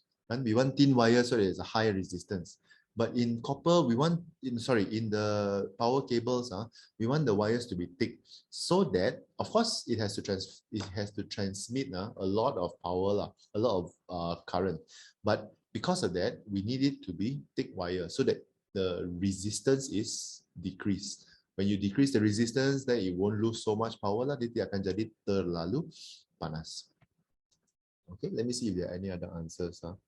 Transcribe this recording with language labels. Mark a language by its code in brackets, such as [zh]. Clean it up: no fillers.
[en] And we want thin wire so there's a high resistance. But in copper, we want, in the power cables, we want the wires to be thick so that, of course, it has to transmit a lot of power, a lot of current. But because of that, we need it to be thick wire so that the resistance is decreased. When you decrease the resistance, then it won't lose so much power lah. [ms] Dia akan jadi terlalu panas. [en] Okay, let me see if there are any other answers.